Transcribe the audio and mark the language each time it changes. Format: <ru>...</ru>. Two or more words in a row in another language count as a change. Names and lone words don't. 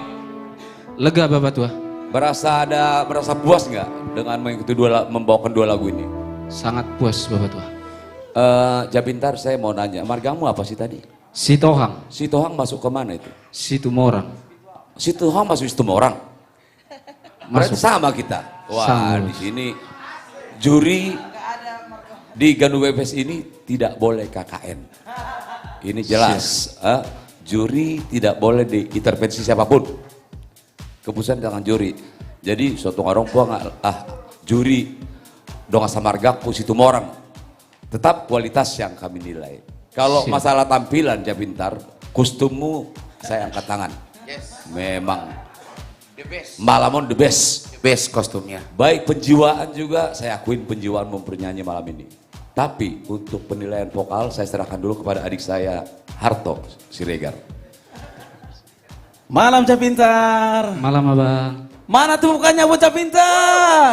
<id>Lega Bapak Tua. Merasa puas nggak dengan mengikuti membawakan dua lagu ini? Sangat puas Bapak Tua. Jabintar, saya mau nanya, margamu apa sih tadi? Sitohang. Sitohang masuk ke mana itu? Situmorang. Sitohang masuk Situmorang. Berarti sama kita. Wah, sama. Di sini juri di Ganu BPS ini tidak boleh KKN. Ini jelas, juri tidak boleh diintervensi siapapun. Keputusan tangan juri. Jadi suatu orang tua juri</id> <bbc>dong samargaku</bbc> <id>Situmorang. Tetap kualitas yang kami nilai. Kalau masalah tampilan Jabintar, kostummu saya angkat tangan. Yes. Memang</id> <en>The best.</en> <id>Malamon</id> <en>the best. The best</en> <id>kostumnya. Baik penjiwaan juga, saya akuin penjiwaan bernyanyi malam ini. Tapi untuk penilaian vokal saya serahkan dulu kepada adik saya Harto Siregar. Malam Capintar. Malam abang. Mana tuh bukannya buat Capintar?</id>